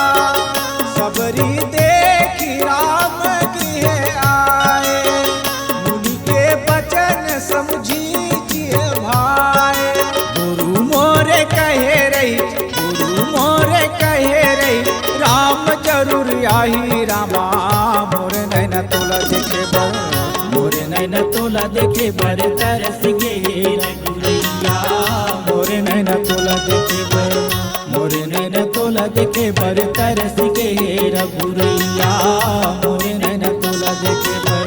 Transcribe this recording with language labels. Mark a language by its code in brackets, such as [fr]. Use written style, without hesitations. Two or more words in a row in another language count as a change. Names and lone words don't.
[awa] सबरी देखी राम गृह आए, मुनि के बचन समझी जिए भाए। [hne] गुरु मोरे कहे रही, गुरु मोरे कहे रही राम जरूर आई रामा। मोर नैना तोला देखे बर, मोर नैना तोला देखे बर तरस के हे रघुरैया। मोर नैना तोला देखे बर, मोर नैना तोला देखे बर तरस के हे रघुरैया। मोर नैना तोला देखे बर।